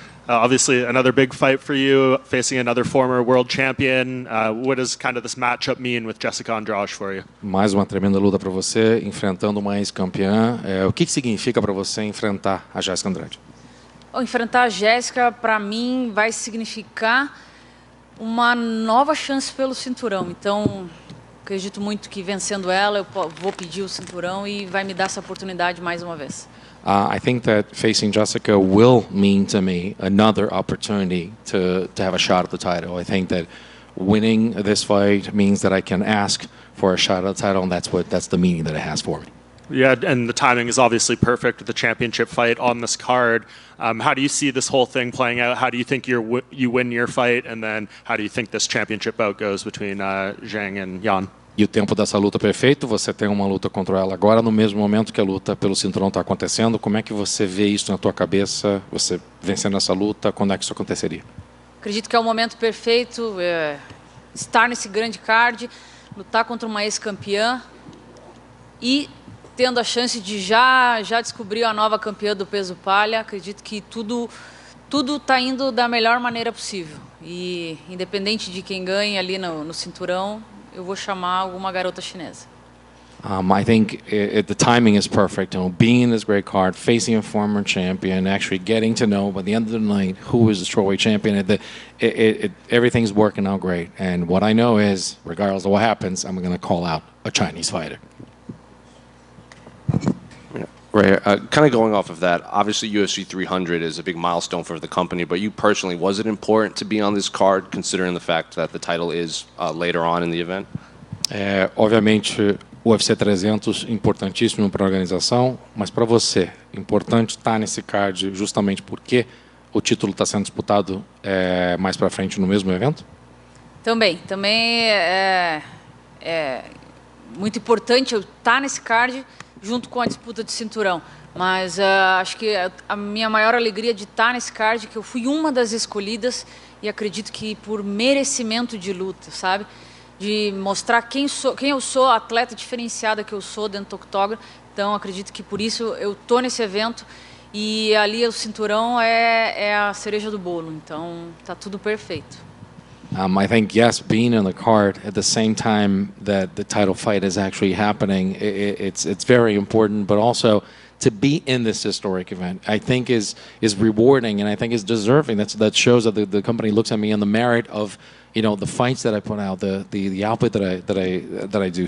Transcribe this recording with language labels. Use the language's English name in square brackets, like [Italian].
[English] Obviously, another big fight for you, facing another former world champion. What does kind of this matchup mean with Jessica Andrade for you? [Portuguese] Mais uma tremenda luta para você, enfrentando uma ex-campeã. O que significa para você enfrentar a Jessica Andrade? Enfrentar a Jéssica, para mim, vai significar uma nova chance pelo cinturão. Então, acredito muito que vencendo ela, eu vou pedir o cinturão e vai me dar essa oportunidade mais uma vez. [English] I think that facing Jessica will mean to me another opportunity to have a shot at the title. I think that winning this fight means that I can ask for a shot at the title, and that's the meaning that it has for me. Yeah, and the timing is obviously perfect with the championship fight on this card. How do you see this whole thing playing out? How do you think you win your fight, and then how do you think this championship bout goes between Zhang and Yan? [Portuguese] E o tempo dessa luta perfeito, você tem uma luta contra ela agora, no mesmo momento que a luta pelo cinturão está acontecendo. Como é que você vê isso na tua cabeça, você vencendo essa luta, quando é que isso aconteceria? Acredito que é o momento perfeito, estar nesse grande card, lutar contra uma ex-campeã e tendo a chance de já descobrir a nova campeã do peso palha. Acredito que tudo está indo da melhor maneira possível. E independente de quem ganhe ali no cinturão, eu vou chamar alguma garota chinesa. [English] I think the timing is perfect. Being in this great card, facing a former champion, actually getting to know by the end of the night who is the strawweight champion. Everything's working out great. And what I know is, regardless of what happens, I'm going to call out a Chinese fighter. Right. Kind of going off of that, obviously UFC 300 is a big milestone for the company, but you personally, was it important to be on this card, considering the fact that the title is later on in the event? [Portuguese] Obviamente, o UFC 300 importantíssimo para a organização, mas para você, importante estar nesse card justamente porque o título está sendo disputado mais para frente no mesmo evento? Também é muito importante eu estar nesse card junto com a disputa de cinturão, mas acho que a minha maior alegria de estar nesse card é que eu fui uma das escolhidas e acredito que por merecimento de luta, sabe? De mostrar quem eu sou, a atleta diferenciada que eu sou dentro do octógono. Então acredito que por isso eu tô nesse evento e ali o cinturão é a cereja do bolo. Então tá tudo perfeito. [English] I think, yes, being in the card at the same time that the title fight is actually happening, it's very important, but also to be in this historic event, I think is rewarding, and I think is deserving. That shows that the company looks at me on the merit of, the fights that I put out, the output that I do.